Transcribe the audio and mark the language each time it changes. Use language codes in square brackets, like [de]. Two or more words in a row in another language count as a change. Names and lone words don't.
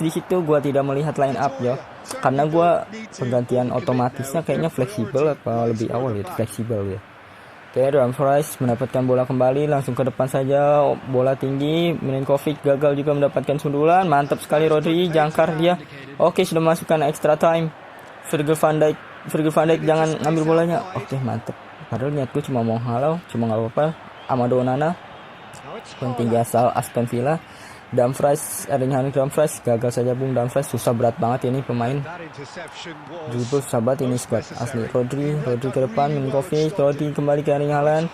[id] Di situ gua tidak melihat [en] line up [id] ya. Karena gua penggantian otomatisnya kayaknya fleksibel apa lebih awal ya, fleksibel ya. Oke, Dumfries mendapatkan bola kembali, langsung ke depan saja, bola tinggi. Milinkovic gagal juga mendapatkan sundulan. Mantap sekali Rodri, jangkar dia. Oke, sudah masukkan [en] extra time. [id] Virgil van Dijk jangan ngambil bolanya. Oke, mantap. Padahal niatku cuma mau halau, cuma nggak apa-apa. Amado Onana yang tinggi asal Aston Villa. Dumfries, Erling Haaland Dumfries gagal saja bung. Dumfries susah berat banget ini pemain. Dribble susah banget ini squad asli. Rodri ke depan, Milinkovic, Rodri kembali ke Erling Haaland.